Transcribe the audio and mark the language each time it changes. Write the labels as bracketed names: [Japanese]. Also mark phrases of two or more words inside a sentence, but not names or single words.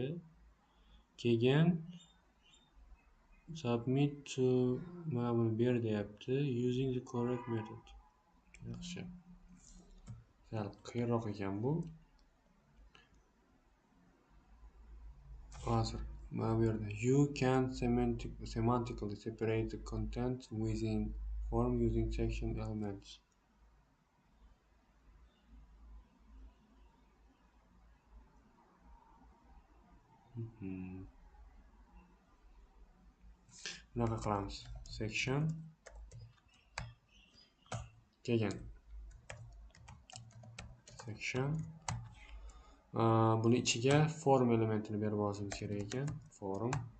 [Uzbek] Keyin [English] submit to [Uzbek] mana buni ber deyapti [English] using the correct method. [Uzbek] Yaxshi. Sal qiyinroq ekan bu. Hozir mana bu yerda [English] you can semantically separate the content within form using section elements. [Uzbek] Bunaqa qilamiz. Section keyin section buni ichiga form elementini berib olishimiz kerak ekan.